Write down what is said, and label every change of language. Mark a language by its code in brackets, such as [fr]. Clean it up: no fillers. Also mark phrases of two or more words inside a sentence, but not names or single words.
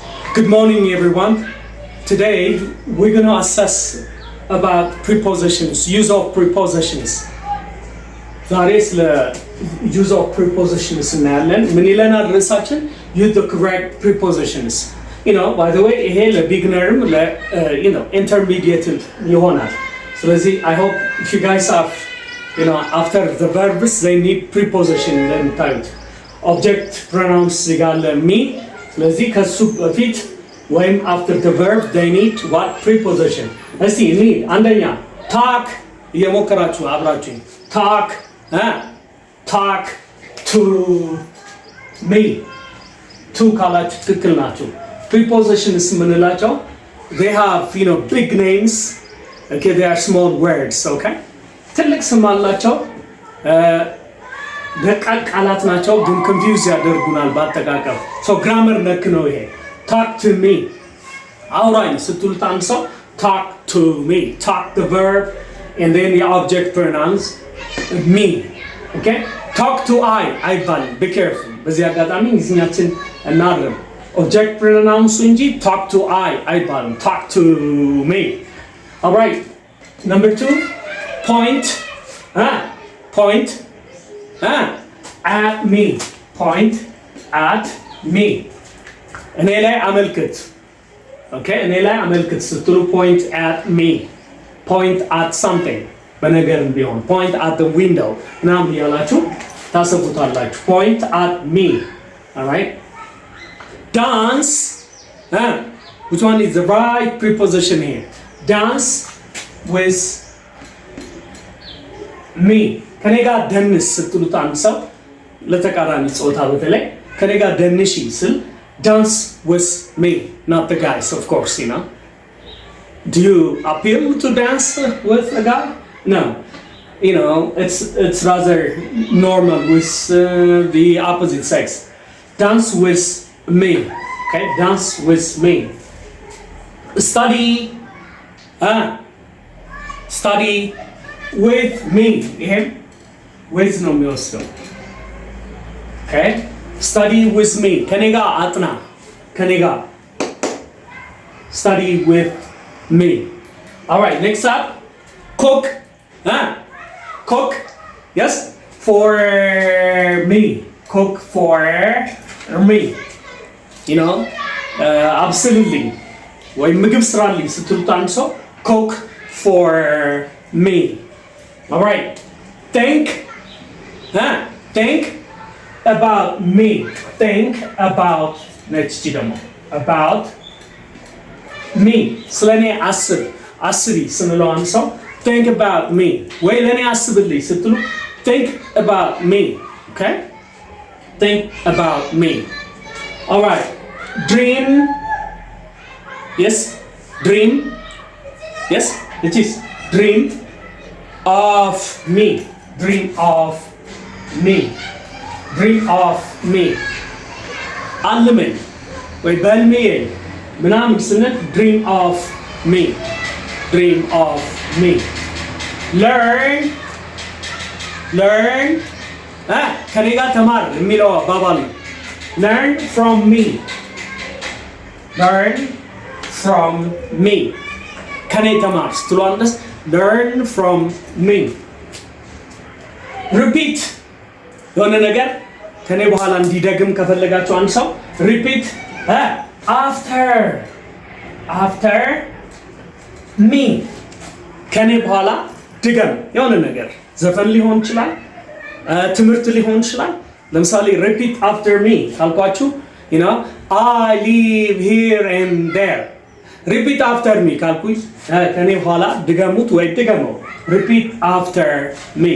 [en] Good morning, everyone. Today we're going to assess about prepositions, use of prepositions. [am] ዛሬ ስለ [en] use of prepositions [am] እናያለን። ምን ይለናል ርዕሳችን? [en] use the correct prepositions. By the way, [am] ይሄ ለቢግነርም [en] intermediate ይሆናል። ስለዚህ I hope if you guys have, after the verbs they need preposition እንደምታዩት object pronouns ይጋለ me [am] ስለዚህ ከሱ በፊት ወይም [en] after the verb they need what preposition? እስቲ need አንደኛ talk [am] እየሞከራችሁ አብራችሁ [en] talk to me to [am] ካላችሁ ትክክል ናችሁ። [en] prepositions ምንላቸው they have big names, okay, they are small words, okay? [am] ትልቅ ስም አላቸው ደቃቅ ቃላት ናቸው ግን ኮንፊውዝ ያደርጉናል በአጠቃቀም [en] so grammar [am] ነክ ነው ይሄ [en] talk to me [am] አውራኝ ስትሉት አንድ ሰው [en] talk to me talk the verb and then the object pronouns me, okay? talk to I አይባልም be careful [am] በዚህ አጋጣሚ እንግሊዝኛችን እናርም [en] object pronouns እንጂ talk to I አይባልም talk to me. All right, number 2 point at me point at me [am] እኔ ላይ አመልክት [en] okay [am] እኔ ላይ አመልክት [en] ስትሉ point at me point at something [am] በነገርም ቢሆን [en] point at the window [am] ምናምን ያላችሁ ታሰቡታላችሁ [en] point at me. All right, dance which one is the right preposition here? Dance with me [am] ከኔ ጋር ደንስ ስትሉት አንድ ሰው ለተቃራኒ ጾታ በተለይ ከኔ ጋር ደንሺ ስል [en] dance with me, not the guys, of course, do you appeal to dance with a guy? No, it's rather normal with the opposite sex. Dance with me, okay? Dance with me. Study with me. [am] with ነው የሚወስደው okay? [en] Study with me [am] ከኔ ጋር አጥና ከኔ ጋር [en] study with me. All right, next up cook yes for me cook for me absolutely [am] ወይ ምግብ ስራልኝ ስትሉት አንድ ሰው [en] cook for me. All right, think about me. Think about next ደግሞ about me [am] ስለኔ አስቢ ስንለው አንድ ሰው [en] think about me [am] ወይ ለኔ አስብልኝ ስትሉ [en] think about me, okay? Think about me. All right, dream yes it is dream of me dream of [am] me አልመኝ ወይ በልሜ ምናምን ስንል [en] dream of me [am] learn ከኔ ጋር ተማር የሚለው አባባል ነው [en] learn from me [am] ከኔ ተማር ስትሉ አንደስ [en] learn from me. [am] repeat የሆነ ነገር ከኔ በኋላ እንዲደግም ከፈለጋችሁ አንድ ሰው [en] repeat after [am] me ከኔ በኋላ ድገም የሆነ ነገር ዘፈን ሊሆን ይችላል ትምህርት ሊሆን ይችላል ለምሳሌ [en] repeat after me [am] ካልኳችሁ [en] I live here and there repeat after me [am] ካልኩኝ ከኔ በኋላ ድገሙት ወይ ድገመው [en] repeat after me.